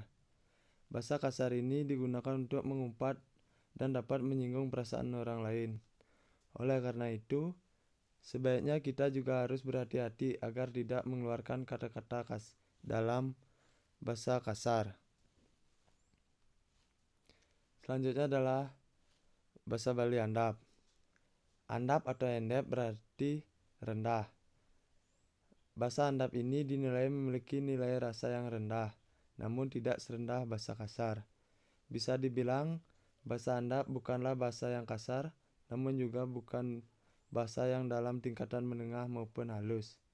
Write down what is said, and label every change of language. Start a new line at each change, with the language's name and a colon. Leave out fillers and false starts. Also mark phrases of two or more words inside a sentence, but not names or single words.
Indonesian: Bahasa kasar ini digunakan untuk mengumpat dan dapat menyinggung perasaan orang lain. Oleh karena itu, sebaiknya kita juga harus berhati-hati agar tidak mengeluarkan kata-kata dalam bahasa kasar. Selanjutnya adalah bahasa Bali andap. Andap atau endep berarti rendah. Bahasa andap ini dinilai memiliki nilai rasa yang rendah, namun tidak serendah bahasa kasar. Bisa dibilang, bahasa andap bukanlah bahasa yang kasar, namun juga bukan bahasa yang dalam tingkatan menengah maupun halus.